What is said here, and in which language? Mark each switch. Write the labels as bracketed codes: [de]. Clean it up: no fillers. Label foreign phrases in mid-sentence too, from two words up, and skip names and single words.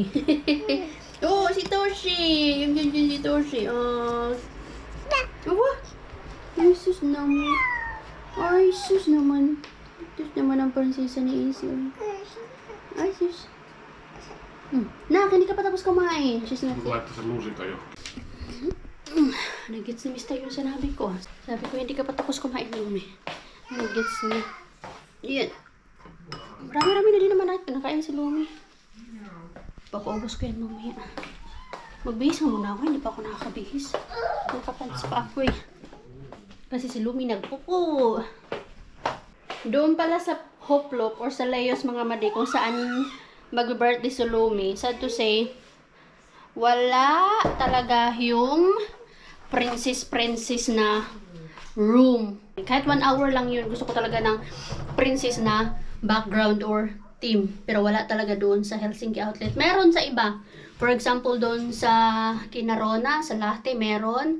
[tl] Oh, si Toshi! Yung si Toshi. What? Ay, sus naman. Sus naman ang prinsesa ni Izzy. Ay, sus. Nak, hindi ka pa tapos kumain. Sus na. [fi] Laittaa sen lusika jo. [tl] Nag-gets ni Mr. yung sinabi ko. Sabi ko, hindi ka pa tapos kumain, Lumi. Nag-gets ni. Yan. Marami-rami na din naman nakain si Lumi. Papaubos ko yan mamaya. Magbihis nga muna ako. Hindi pa ako nakakabihis. Nakapants pa ako eh. Kasi si Lumi nagpupo. Doon pala sa Hoplop or sa Leos mga madi kung saan mag-birthday si Lumi. [en] Sad to say, [tl] wala talaga yung princess na room. Kahit 1 hour lang yun, gusto ko talaga ng princess na [en] background or theme. [tl] Pero wala talaga doon sa Helsinki Outlet. Meron sa iba. [en] For example, [tl] doon sa Kinarona, sa Lahti, meron.